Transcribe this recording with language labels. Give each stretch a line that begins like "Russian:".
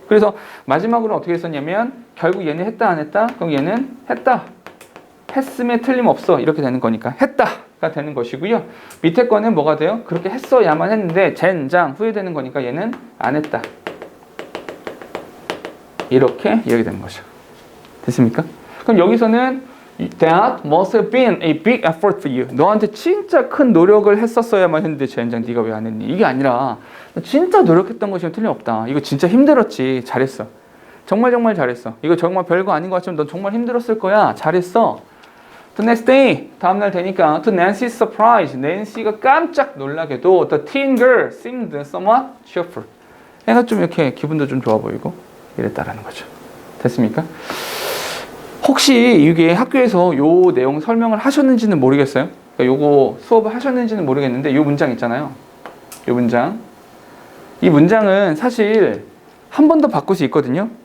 Korean: 그래서 마지막으로 어떻게 했었냐면 결국 얘는 했다 안 했다? 그럼 얘는 했다. 했음에 틀림없어. 이렇게 되는 거니까 했다가 되는 것이고요. 밑에 거는 뭐가 돼요? 그렇게 했어야만 했는데 젠장 후회되는 거니까 얘는 안 했다. 이렇게 이야기되는 거죠. 됐습니까? 그럼 여기서는
English: That must have been a big effort for you.
Korean: 너한테 진짜 큰 노력을 했었어야만 했는데 젠장 네가 왜 안 했니? 이게 아니라 진짜 노력했던 것이면 틀림없다. 이거 진짜 힘들었지. 잘했어. 정말 잘했어. 이거 정말 별거 아닌 것 같지만 넌 정말 힘들었을 거야. 잘했어.
English: The next day,
Korean: 다음날 되니까
English: to Nancy's surprise,
Korean: 낸시가 깜짝 놀라게도
English: the teen girl seemed somewhat cheerful.
Korean: 애가 좀 이렇게 기분도 좀 좋아 보이고 이랬다라는 거죠. 됐습니까? 혹시 이게 학교에서 요 내용 설명을 하셨는지는 모르겠어요. 그러니까 요거 수업을 하셨는지는 모르겠는데 요 문장 있잖아요. 요 문장. 이 문장은 사실 한 번 더 바꿀 수 있거든요.